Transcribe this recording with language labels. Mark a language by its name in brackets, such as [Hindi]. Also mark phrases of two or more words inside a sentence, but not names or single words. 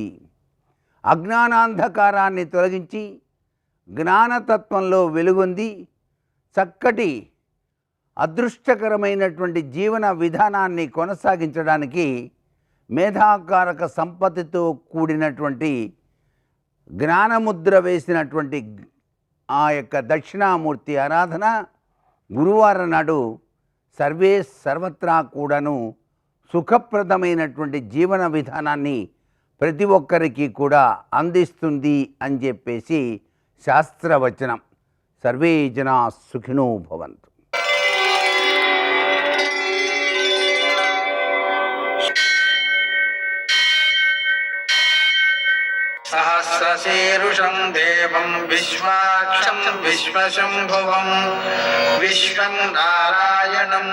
[Telugu] అజ్ఞానాంధకారాన్ని తొలగించి జ్ఞానతత్వంలో వెలుగొంది చక్కటి అదృష్టకరమైనటువంటి జీవన విధానాన్ని కొనసాగించడానికి మేధాకారక సంపత్తితో కూడినటువంటి జ్ఞానముద్ర వేసినటువంటి ఆ యొక్క దక్షిణామూర్తి ఆరాధన గురువారం నాడు సర్వత్రా కూడాను సుఖప్రదమైనటువంటి జీవన విధానాన్ని ప్రతి ఒక్కరికి కూడా అందిస్తుంది అని చెప్పేసి శాస్త్రవచనం. [Sanskrit] సర్వే జనా సుఖినో భవంతు. सहस्रशीर्षं देवं विश्वाक्षं विश्वशम्भुवं विश्वं नारायणं